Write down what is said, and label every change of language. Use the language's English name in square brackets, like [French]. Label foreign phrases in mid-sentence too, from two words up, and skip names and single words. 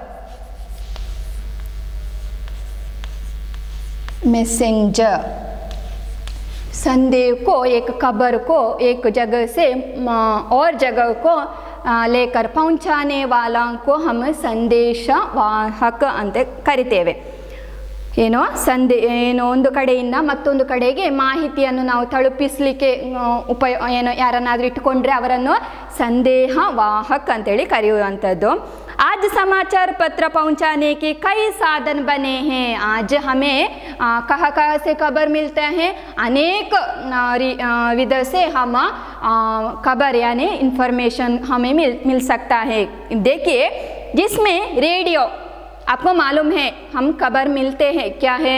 [Hindi] संदेश को एक खबर को एक जगह से और जगह को लेकर पहुंचाने वाला को हम संदेश वाहक [Kannada] ಅಂತ ಕರಿತೇವೆ. ಏನೋ ಏನೋ ಒಂದು ಕಡೆಯಿಂದ ಮತ್ತೊಂದು ಕಡೆಗೆ ಮಾಹಿತಿಯನ್ನು ನಾವು ತಲುಪಿಸಲಿಕ್ಕೆ ಏನೋ ಯಾರನ್ನಾದರೂ ಇಟ್ಟುಕೊಂಡ್ರೆ ಅವರನ್ನು ಸಂದೇಶ ವಾಹಕ ಅಂತೇಳಿ ಕರೆಯುವಂಥದ್ದು. [Hindi] आज समाचार पत्र पहुंचाने के कई साधन बने हैं। आज हमें कहाँ से खबर मिलता है? अनेक विध से हम खबर यानी इंफॉर्मेशन हमें मिल सकता है। देखिए, जिसमें रेडियो, आपको मालूम है हम खबर मिलते हैं क्या है?